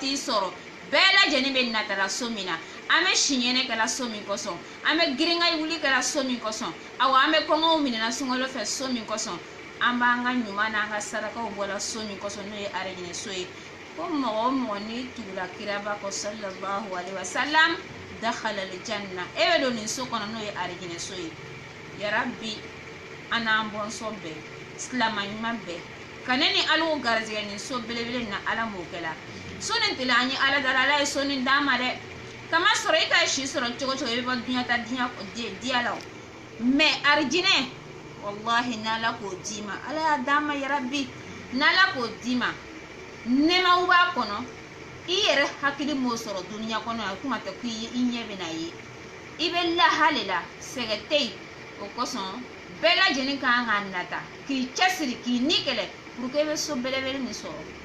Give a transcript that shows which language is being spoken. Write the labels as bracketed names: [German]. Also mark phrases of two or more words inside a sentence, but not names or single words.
[Bambara] t'i sɔrɔ bɛɛ lajɛlen bɛ natala so min na an bɛ siɲɛnɛ kɛla so min kɔsɔn an bɛ girinka wuli kɛla so min kɔsɔn awa an bɛ kɔngɔw minɛna sunkalo fɛ so min kɔsɔn an b'an ka ɲuman n'an ka sarakaw bɔla so min kɔsɔn n'o ye arijinɛ so ye ko mɔgɔ o mɔgɔ n'i tugula kiraba kɔ [Arabic] صلى الله عليه وسلم دخل الجنة [Bambara] e bɛ don nin so kɔnɔ n'o ye arijinɛ so ye yarabi an n'an bɔnsɔn bɛɛ silama ɲuman bɛɛ ka ne ni ala garizɛgɛ nin so belebele na ala m'o kɛla so nin tɛla an ye ala dala ala ye so nin d'an ma dɛ kama sɔrɔ i ka si sɔrɔ cogo cogo i bɛ bɔ duɲa ta diya la o mais arijinɛ wallahi n'ala k'o d'i ma ala y'a d'an ma yarabi n'ala k'o d'i ma nɛɛmaw b'a kɔnɔ i yɛrɛ hakili m'o sɔrɔ duniya kɔnɔ yan kuma tɛ ko i ɲɛ bɛna ye i bɛ lahale la sɛgɛ tɛ yen o kosɔn bɛɛ lajɛlen kan ka nata k'i cɛsiri k'i ni kɛlɛ [French] pour que [Bambara] i bɛ so belebele nin sɔrɔ